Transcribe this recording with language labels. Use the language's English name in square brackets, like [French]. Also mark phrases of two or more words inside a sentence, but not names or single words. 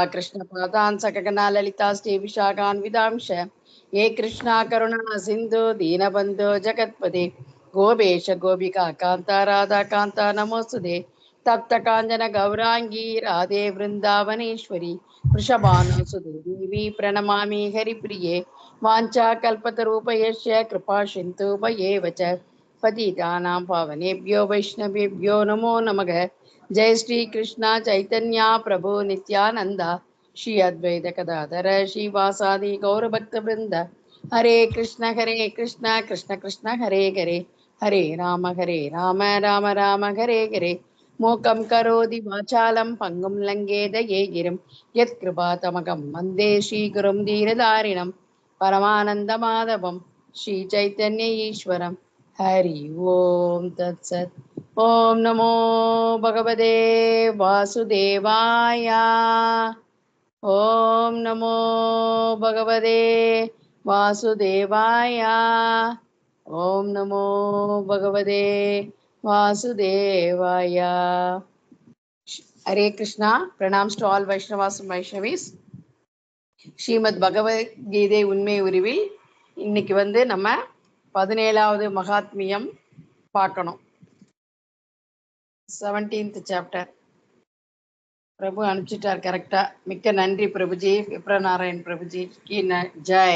[Sanskrit] कृष्णपादान् सगगना ललिता श्रीविशाखान्वितांश ये कृष्णा करुणा सिन्धु दीनबन्धो जगत्पते गोपेश गोपिका कान्ता राधा कान्ता नमोस्तुते तप्त काञ्चन गौरांगी राधे वृन्दावनेश्वरी वृषभानुसुते देवी प्रणमामि हरिप्रिये वाञ्छाकल्पतरूपयस्य कृपा सिन्धुभयेव च पतितानां पावनेभ्यो वैष्णवेभ्यो नमो नमः। जय श्री कृष्ण चैतन्य प्रभु नित्यानंद श्री अद्वैत गदाधर श्रीवासादि गौरभक्तवृंद हरे कृष्ण कृष्ण कृष्ण हरे हरे हरे राम राम राम हरे हरे मूकं करोति वाचालं पङ्गुं लङ्घेतये गिरिं यत्कृपातमकं वन्दे श्रीगुरुं धीरधारिणं परमानन्दमाधवं श्रीचैतन्य ईश्वरं हरि ओम तत्सत्। ओम नमो भगवते वासुदेवाय। ओम नमो भगवते वासुदेवाय। ओम नमो भगवते वासुदेवाय। हरे कृष्णा. [English] Pranams to all Vaishnavas and Vaishnavis. [Tamil] ஸ்ரீமத் பகவத்கீதை உண்மை உருவில் இன்னைக்கு நம்ம 17வது மகாத்மியம் பார்க்கணும். 17th சாப்டர். பிரபு அனுப்பிச்சிட்டார் கரெக்டா. மிக்க நன்றி பிரபுஜி. விப்ரநாராயண் பிரபுஜி [Hindi] की जय.